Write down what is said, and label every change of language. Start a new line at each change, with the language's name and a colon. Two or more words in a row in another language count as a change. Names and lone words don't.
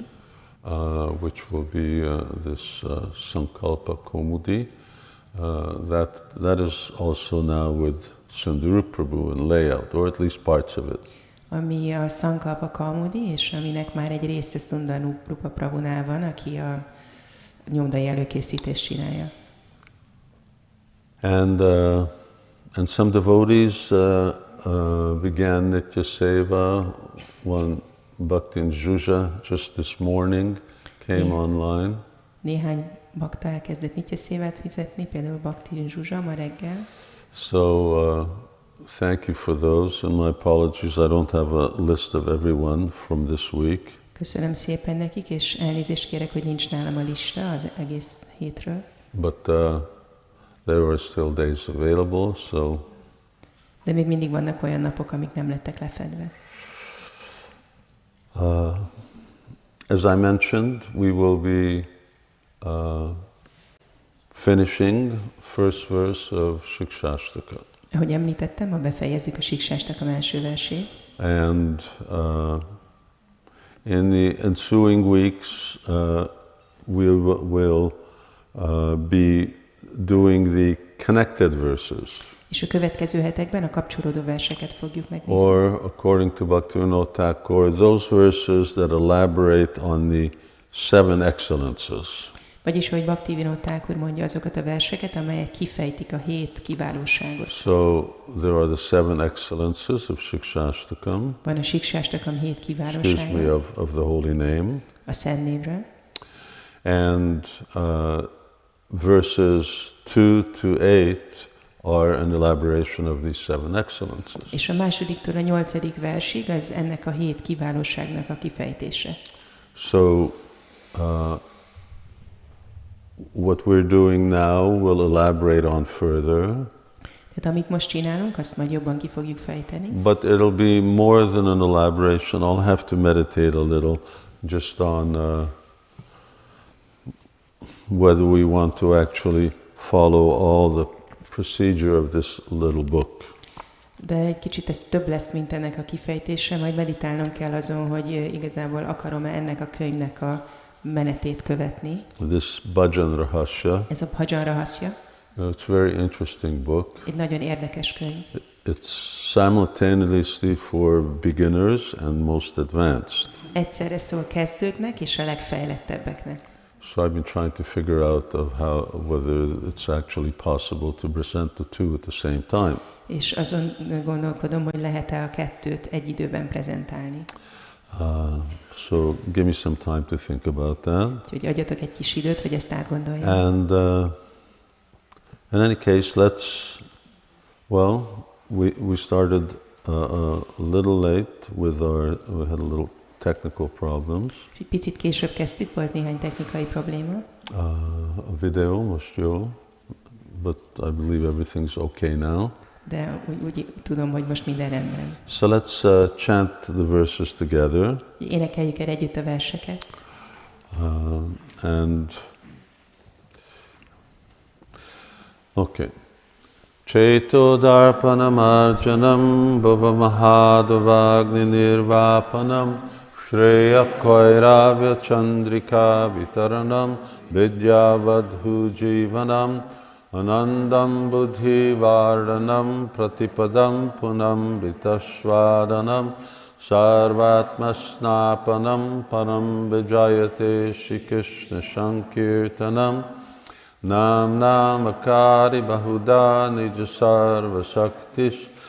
English: which will be this Sankalpa Kaumudi. That is also now with Sundara Prabhu in layout, or at least parts of it.
Hungarian: ami a Sankalpa Kaumudi, és aminek már egy része Sundara Prabhunál van, aki a nyomdai előkészítést csinálja.
English: And some devotees began
Sanskrit: Nitya Seva.
English: One Bhaktin Zsuzsa just this morning came online.
Hungarian: Néhány bakta elkezdett
Sanskrit: Nitya Szévát
Hungarian: fizetni, például Bhaktin Zsuzsa ma reggel.
English: So thank you for those, and my apologies, I don't have a list of everyone from this week.
Hungarian: Köszönöm szépen nekik, és elnézést kérek, hogy nincs nálam a lista az egész hétről.
English: But there are still days available, so.
Hungarian: De még mindig vannak olyan napok, amik nem lettek lefedve.
English: As I mentioned, we will be finishing first verse of Śrī Śikṣāṣṭakam.
Hungarian: Ahogy említettem, ma befejezzük a Śrī Śikṣāṣṭakam első versét.
English: And in the ensuing weeks, we will be doing the connected verses.
Hungarian: És a következő hetekben a kapcsolódó verseket fogjuk megnézni.
English: Or, according to Bhaktivinoda Thakur, those verses that elaborate on the 7 excellences.
Hungarian: Vagyis, hogy Bhaktivinoda Thakur mondja, azokat a verseket, amelyek kifejtik a 7 kiválóságot.
English: So, there are the 7 excellences of Śikṣāṣṭakam.
Hungarian: Van a Śikṣāṣṭakam 7
English: Excuse
Hungarian: kiválósága.
English: me, of the holy name.
Hungarian: A Szent névről.
English: And verses 2 to 8 are an elaboration of these 7 excellences.
Hungarian: És a másodiktól a 8. versig az ennek a 7 kiválóságnak a kifejtése.
English: So, what we're doing now will elaborate on further.
Hungarian: Tehát amit most csinálunk, azt majd jobban ki fogjuk fejteni.
English: But it'll be more than an elaboration. I'll have to meditate a little just on whether we want to actually follow all the procedure of this little book.
Hungarian: De egy kicsit ez több lesz, mint ennek a kifejtése, majd meditálnom kell azon, hogy igazából akarom-e ennek a könyvnek a menetét követni.
English: This Bhajan Rahasya.
Hungarian: Ez a Bhajan Rahasya.
English: It's a very interesting book.
Hungarian: Egy nagyon érdekes könyv.
English: It's simultaneously for beginners and most advanced.
Hungarian: Egyszerre szól kezdőknek és a legfejlettebbeknek.
English: So I've been trying to figure out whether it's actually possible to present the two at the same time.
Hungarian: És azon gondolkodom, hogy lehet-e a kettőt egy időben prezentálni.
English: So give me some time to think about that.
Hungarian: Úgyhogy adjatok egy kis időt, hogy ezt átgondoljam.
English: And in any case, we started a little late we had a little technical problems.
Hungarian: Egy picit később kezdtük, volt néhány technikai probléma. A videó most jó,
English: but I believe everything's okay now.
Hungarian: De úgy tudom, hogy most minden rendben.
English: So let's chant the verses together.
Hungarian: Énekeljük el együtt a verseket.
English: Okay.
Sanskrit: चेतो दर्पणमार्जनं भव महादावाग्नि निर्वापणं श्रेयः कैरव चन्द्रिका वितरणं विद्यावधू जीवनं आनन्दम् बुधि वर्धनं प्रतिपदं पूर्णा अमृतास्वादनं सर्वात्म स्नपनं परं विजयते श्री कृष्ण सङ्कीर्तनम् नाम्नाम् अकारि बहुधा निजसर्व शक्तिस्